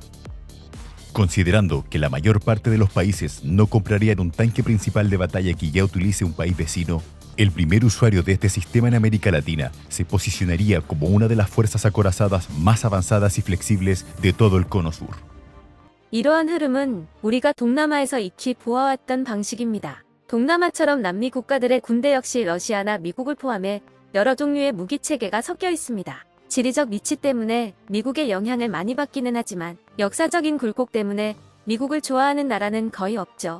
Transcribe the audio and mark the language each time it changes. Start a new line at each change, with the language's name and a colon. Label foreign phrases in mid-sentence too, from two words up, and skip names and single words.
Spanish: Considerando que la mayor parte de los países no comprarían un tanque principal de batalla que ya utilice un país vecino, el primer usuario de este sistema en América Latina se posicionaría como una de las fuerzas acorazadas más avanzadas y flexibles de todo el cono sur.
Korean: 이러한 흐름은 우리가 동남아에서 익히 보아왔던 방식입니다. 동남아처럼 남미 국가들의 군대 역시 러시아나 미국을 포함해 여러 종류의 무기 체계가 섞여 있습니다. 지리적 위치 때문에 미국의 영향을 많이 받기는 하지만 역사적인 굴곡 때문에 미국을 좋아하는 나라는 거의 없죠.